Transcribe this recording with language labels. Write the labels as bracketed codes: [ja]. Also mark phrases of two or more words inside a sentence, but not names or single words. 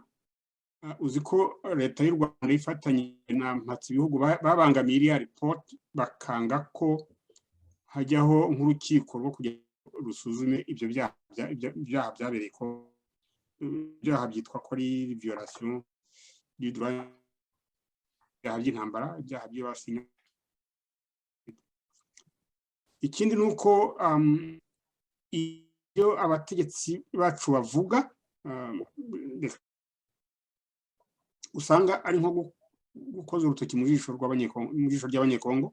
[rw] Uzi ko leta y'u Rwanda ifatanyije na mpatsi ibihugu babangamiye iriya report, bakanga ko hajyaho nk'urukiko rwo kujya rusuzume ibyo byaha byabereye ko byaha byitwa ko ari [fr] violation du droit, [rw] ibyaha by'intambara, ibyaha by'abasinya. Ikindi ni uko iyo abategetsi bacu bavuga usanga ari nko gukoza urutoki mu jisho ry'abanyekongo.